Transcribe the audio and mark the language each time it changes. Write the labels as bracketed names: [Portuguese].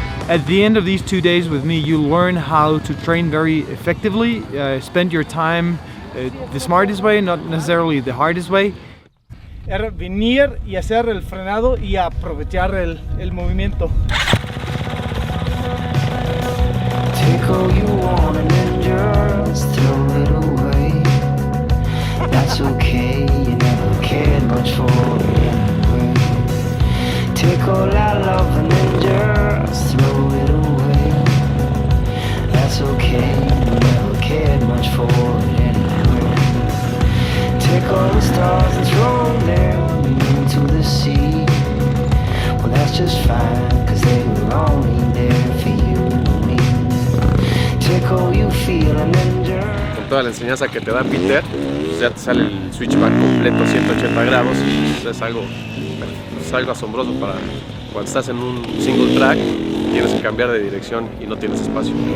[English] At the end of these 2 days with me, you learn how to train very effectively, spend your time the smartest way, not necessarily the hardest way. [Spanish] Era venir y hacer el frenado y aprovechar el movimiento. [English] Take all you want and then just throw it away. That's okay, you never cared much for it anyway. Take all our love and then just throw it away. That's okay, you never cared much for it anyway. Take all the stars and throw them into the sea. Well, that's just fine, cause they were only there for you and me. Take all you feel and then just... [Spanish] Con toda la enseñanza que te da Peter, pues ya te sale el switchback completo 180 grados y pues es algo asombroso para cuando estás en un single track, tienes que cambiar de dirección y no tienes espacio.